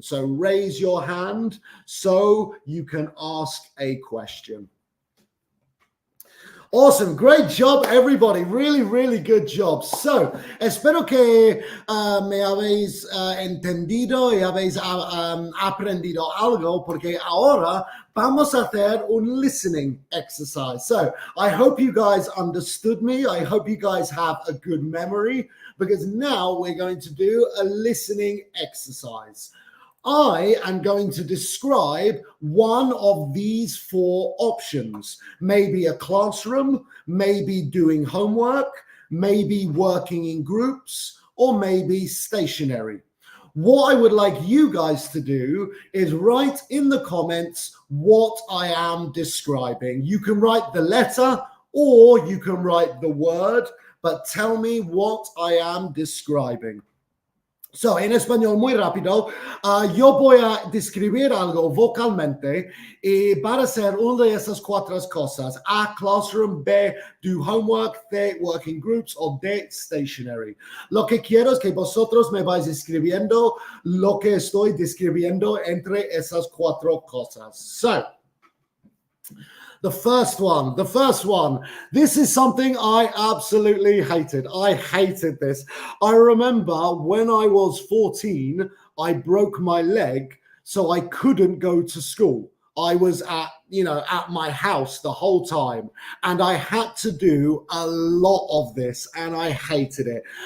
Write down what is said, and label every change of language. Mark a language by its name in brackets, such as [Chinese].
[English] So raise your hand so you can ask a question. Awesome. Great job, everybody. Really, really good job. [Spanish] So, espero que me habéis entendido y habéis aprendido algo, porque ahora vamos a hacer un listening exercise. [English] So, I hope you guys understood me. I hope you guys have a good memory, because now we're going to do a listening exercise. I am going to describe one of these 4 options. Maybe a classroom, maybe doing homework, maybe working in groups, or maybe stationary. What I would like you guys to do is write in the comments what I am describing. You can write the letter or you can write the word, but tell me what I am describing. [Spanish] So, en español muy rápido, yo voy a describir algo vocalmente y para hacer una de esas 4 cosas. [English] A, classroom; B, do homework; C, work in groups; o D, stationary. [Spanish] Lo que quiero es que vosotros me vais escribiendo lo que estoy describiendo entre esas 4 cosas. [English] So, the first one. This is something I absolutely hated. I hated this. I remember when I was 14, I broke my leg, so I couldn't go to school. I was at my house the whole time, and I had to do a lot of this, and I hated it.